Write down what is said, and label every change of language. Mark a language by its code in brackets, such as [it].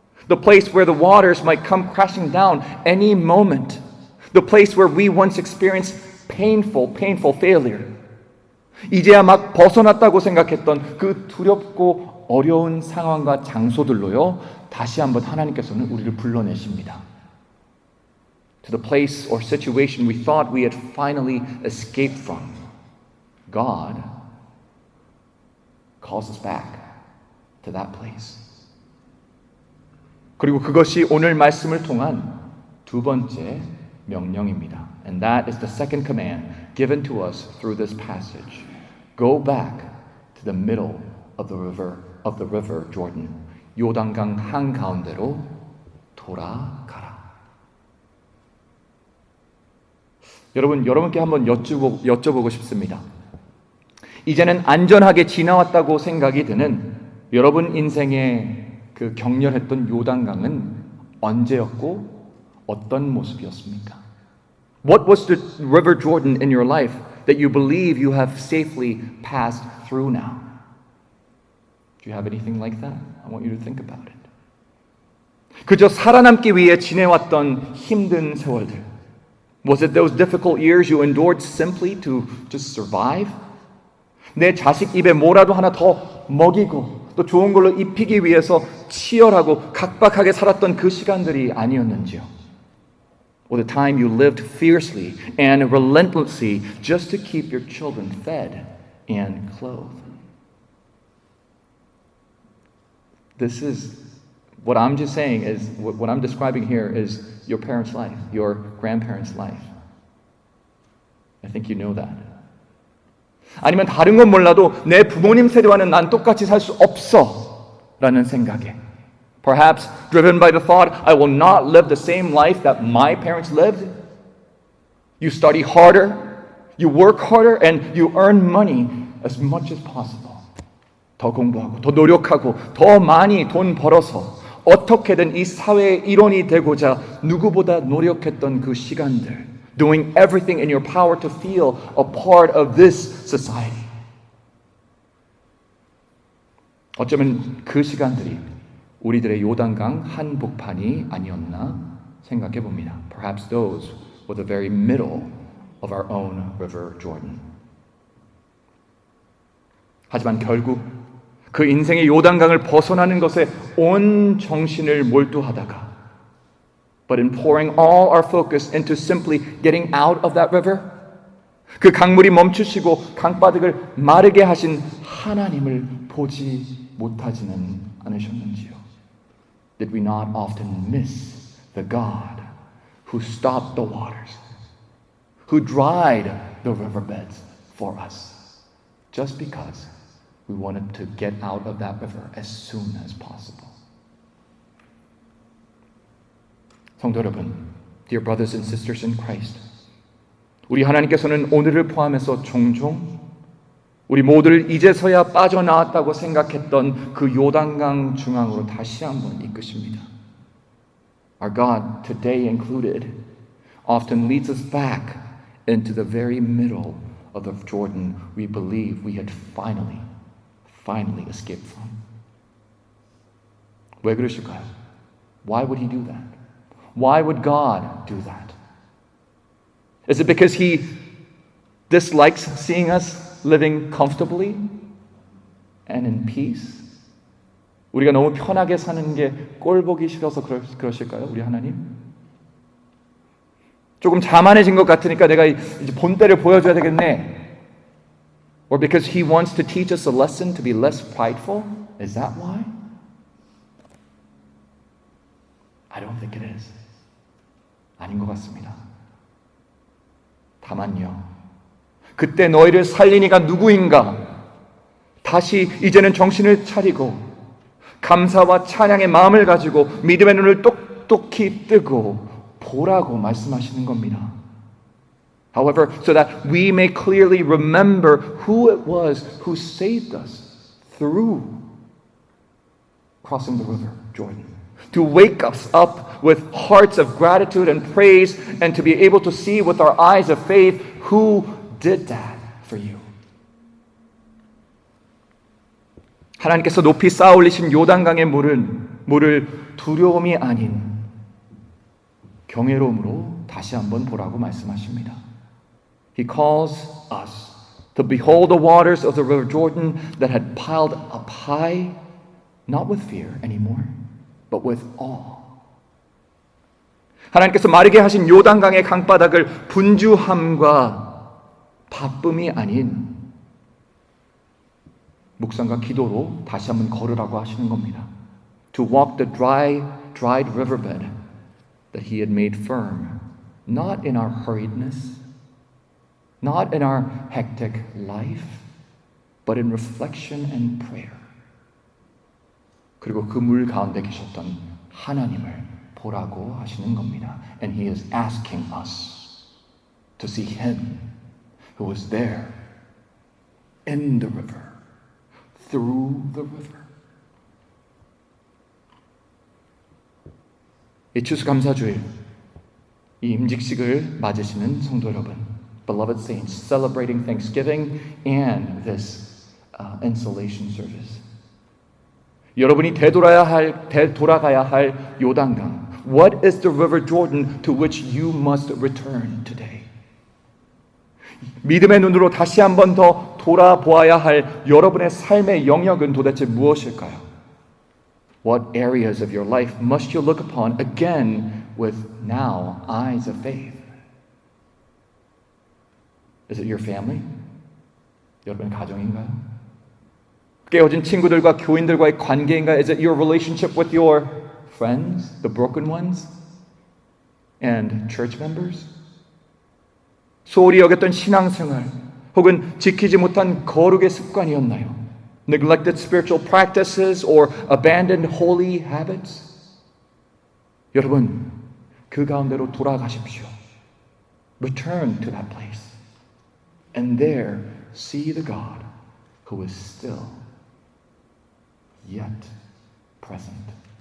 [en] The place where the waters might come crashing down any moment. The place where we once experienced painful failure. [ko] 이제야 막 벗어났다고 생각했던 그 두렵고 어려운 상황과 장소들로요, 다시 한번 하나님께서는 우리를 불러내십니다. [en] To the place or situation we thought we had finally escaped from, God calls us back to that place. [ko] 그리고 그것이 오늘 말씀을 통한 두 번째 명령입니다. [en] And that is the second command given to us through this passage. Go back to the middle of the river Jordan. [ko] 요단강 한가운데로 돌아가라. 여러분께 한번 여쭤보고 싶습니다. 이제는 안전하게 지나왔다고 생각이 드는 여러분 인생의 그 격렬했던 요단강은 언제였고 어떤 모습이었습니까? [en] What was the river Jordan in your life that you believe you have safely passed through now? Do you have anything like that? I want you to think about it. [ko] 그저 살아남기 위해 지내왔던 힘든 세월들. [en] Was it those difficult years you endured simply to just survive? [ko] 내 자식 입에 뭐라도 하나 더 먹이고 또 좋은 걸로 입히기 위해서 치열하고 각박하게 살았던 그 시간들이 아니었는지요? [en] Or the time you lived fiercely and relentlessly just to keep your children fed and clothed? This is what I'm just saying is what I'm describing here is your parents' life, your grandparents' life. I think you know that. [ko] 아니면 다른 건 몰라도 내 부모님 세대와는 난 똑같이 살 수 없어 라는 생각에 [en] Perhaps driven by the thought, I will not live the same life that my parents lived. You study harder, you work harder, and you earn money as much as possible. [ko] 더 공부하고, 더 노력하고, 더 많이 돈 벌어서 어떻게든 이 사회의 일원이 되고자 누구보다 노력했던 그 시간들. [en] Doing everything in your power to feel a part of this society. [ko] 어쩌면 그 시간들이 우리들의 요단강 한복판이 아니었나 생각해 봅니다. [en] Perhaps those were the very middle of our own river Jordan. [ko] 하지만 결국 그 인생의 요단강을 벗어나는 것에 온 정신을 몰두하다가 [en] But in pouring all our focus into simply getting out of that river, [ko] 그 강물이 멈추시고 강바닥을 마르게 하신 하나님을 보지 못하지는 않으셨는지요? [en] Did we not often miss the God who stopped the waters, who dried the riverbeds for us, just because we wanted to get out of that river as soon as possible? [ko] 성도 여러분, [en] dear brothers and sisters in Christ, [ko] 우리 하나님께서는 오늘을 포함해서 종종 우리 모두를 이제서야 빠져나왔다고 생각했던 그 요단강 중앙으로 다시 한번 이끄십니다. [en] Our God, today included, often leads us back into the very middle of the Jordan we believe we had finally escaped from. [ko] 왜 그러실까요? [en] Why would he do that? Why would God do that? Is it because he dislikes seeing us living comfortably and in peace? [ko] 우리가 너무 편하게 사는 게 꼴 보기 싫어서 그러실까요? 우리 하나님? 조금 자만해진 것 같으니까 내가 이제 본때를 보여줘야 되겠네. [en] Or because he wants to teach us a lesson to be less prideful? Is that why? I don't think it is. [ko] 아닌 것 같습니다. 다만요. 그때 너희를 살린 이가 누구인가? 다시 이제는 정신을 차리고 감사와 찬양의 마음을 가지고 믿음의 눈을 똑똑히 뜨고 보라고 말씀하시는 겁니다. [en] However, so that we may clearly remember who it was who saved us through crossing the river Jordan. To wake us up with hearts of gratitude and praise and to be able to see with our eyes of faith who did that for you. [ko] 하나님께서 높이 쌓아 올리신 요단강의 물은 물을 두려움이 아닌 경외로움으로 다시 한번 보라고 말씀하십니다. [en] He calls us to behold the waters of the river Jordan that had piled up high, not with fear anymore, but with awe. [ko] 하나님께서 마르게 하신 요단강의 강바닥을 분주함과 바쁨이 아닌 묵상과 기도로 다시 한번 걸으라고 하시는 겁니다. [en] To walk the dried riverbed that He had made firm, not in our hurriedness, not in our hectic life, but in reflection and prayer. [ko] 그리고 그 물 가운데 계셨던 하나님을 보라고 하시는 겁니다. [en] And He is asking us to see Him who was there in the river, through the river. [ko] 이 추수감사주일, 이 임직식을 맞으시는 성도 여러분, [en] beloved saints, celebrating Thanksgiving and this insolation service. [ko] 여러분이 되돌아가야 할 요단강. [en] What is the river Jordan to which you must return today? [ko] 믿음의 눈으로 다시 한 번 더 돌아보아야 할 여러분의 삶의 영역은 도대체 무엇일까요? [en] What areas of your life must you look upon again with now eyes of faith? Is it your family? [ko] 여러분의 가정인가요? 깨어진 친구들과 교인들과의 관계인가요? [en] Is it your relationship with your friends, the broken ones, and church members? [ko] 소홀히 여겼던 신앙생활 혹은 지키지 못한 거룩의 습관이었나요? [en] Neglected spiritual practices or abandoned holy habits? [ko] 여러분, 그 가운데로 돌아가십시오. [en] Return to that place. And there see the God who is still yet present.